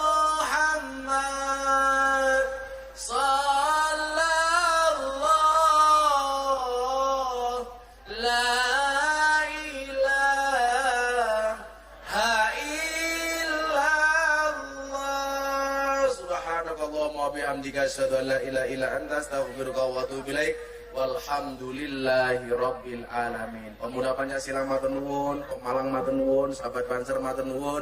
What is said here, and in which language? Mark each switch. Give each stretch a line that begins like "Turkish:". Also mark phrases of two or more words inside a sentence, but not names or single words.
Arabic: محمد صلى الله لا إله إلا الله سبحانك اللهم وبحمدك أشهد أن لا إله إلا أنت أستغفرك وأتوب إليك والحمد لله رب العالمين.
Javanese: Pemuda Pancasila matur nuwun, Pemalang matur nuwun, sahabat Banser matur nuwun.